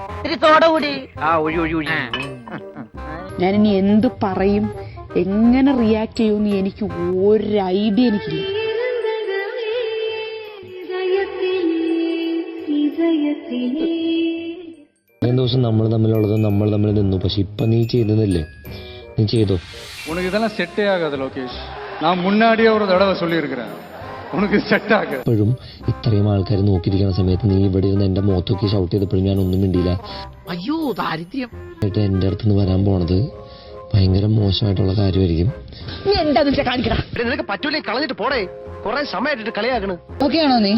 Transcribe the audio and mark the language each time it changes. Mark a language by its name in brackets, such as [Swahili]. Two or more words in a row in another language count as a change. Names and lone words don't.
[Malayalam] ഞാനിനി എന്ത് പറയും, എങ്ങനെ റിയാക്ട് ചെയ്യുമെന്ന് എനിക്ക് ഒരു ഐഡിയ എനിക്കില്ല. ഇത്രയും ദിവസം നമ്മൾ തമ്മിലുള്ളത് നമ്മൾ തമ്മിൽ നിന്നു. പക്ഷെ ഇപ്പൊ നീ ചെയ്യുന്നില്ലേ? നീ ചെയ്തോ? [Tamil] உனக்கு இதெல்லாம் செட்டே ஆகாது லோகேஷ். நான் முன்னாடியே ஒரு தடவை சொல்லியிருக்கிறேன், உனக்கு செட் ஆகாது. [Malayalam] ഇപ്പോഴും ഇത്രയും ആൾക്കാർ നോക്കിയിരിക്കുന്ന സമയത്ത് നീ ഇവിടെ ഇരുന്ന് എന്റെ മുഖത്തൊക്കെ ഷൗട്ട് ചെയ്തപ്പോഴും ഞാൻ ഒന്നും മിണ്ടിയില്ല. അയ്യോ ദാരിദ്ര്യം. എന്റെ അടുത്ത് നിന്ന് വരാൻ പോണത് ഭയങ്കര മോശമായിട്ടുള്ള കാര്യമായിരിക്കും. നീ എന്താന്ന് വെച്ചാ കാണിക്കടാ. നിനക്ക് പറ്റൂലേ, കളഞ്ഞിട്ട് പോടേ. കുറെ സമയമായിട്ട് കളിയാക്കണ്. ഓക്കെ ആണോ നീ?